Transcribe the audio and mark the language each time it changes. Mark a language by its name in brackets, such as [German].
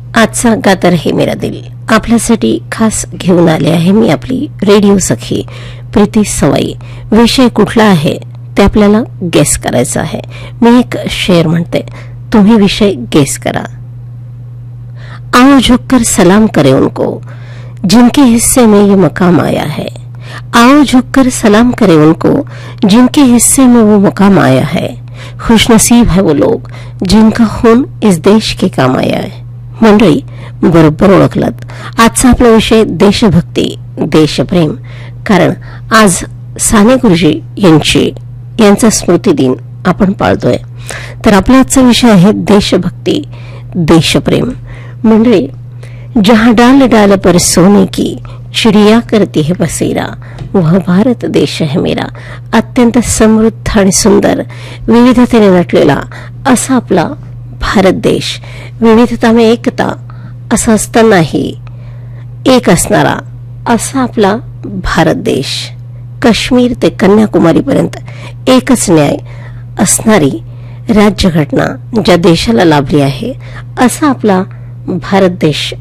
[Marathi] आजचा गात आहे मेरा दिल आपल्यासाठी खास घेऊन आले आहे मी आपली रेडिओ सखी प्रीती सवाई. विषय कुठला आहे ते आपल्याला गेस करायचं आहे. मी एक शेर म्हणते, तुम्ही विषय गेस करा. [Hindi] आओ झुककर सलाम करे उनको जिनके हिस्से में ये मकाम आया है. आओ झुककर सलाम करे उनको जिनके हिस्से में वो मकाम आया है. खुशनसीब है वो लोग जिनका खून इस देश के काम आया है. [Marathi] मंडळी बरोबर ओळखलत. आजचा आपला विषय देशभक्ती देशप्रेम, कारण आज साने गुरुजी यांची यांचा स्मृती दिन आपण पाळतोय. तर आपला आजचा विषय आहे देशभक्ती देशप्रेम. मंडळी [Hindi] जहां डाल डाल पर सोने की चिड़िया करती है बसेरा वह भारत देश है मेरा. [Marathi] अत्यंत समृद्ध आणि सुंदर विविधतेने नटलेला असा आपला भारत देश. विविधता में एकता असा असतानाही एक असणारा असा आपला भारत देश. काश्मीर ते कन्याकुमारी पर्यंत एकच न्याय असणारी राज्यघटना ज्या देशाला लाभली आहे असा आपला भारत देश.